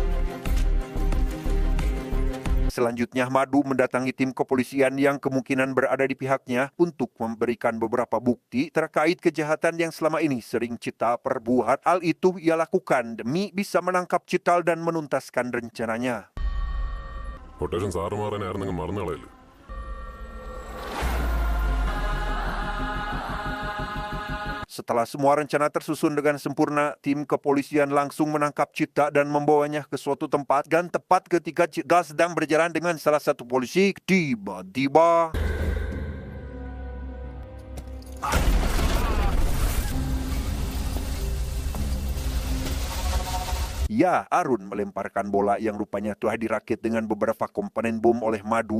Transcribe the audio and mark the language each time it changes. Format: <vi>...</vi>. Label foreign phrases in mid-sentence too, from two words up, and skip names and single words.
<id>Selanjutnya Madu mendatangi tim kepolisian yang kemungkinan berada di pihaknya untuk memberikan beberapa bukti terkait kejahatan yang selama ini sering Cital perbuat. Hal itu ia lakukan demi bisa menangkap Cital dan menuntaskan rencananya.</id> <ml>കൊട്ടേഷൻ സാറ് മാറാനായിരുന്നെങ്കിൽ മറന്നു കളയല്ലേ.</ml> <id>Setelah semua rencana tersusun dengan sempurna, tim kepolisian langsung menangkap Cita dan membawanya ke suatu tempat. Dan tepat ketika Cita sedang berjalan dengan salah satu polisi, tiba-tiba ya, Arun melemparkan bola yang rupanya telah dirakit dengan beberapa komponen bom oleh Madu.</id>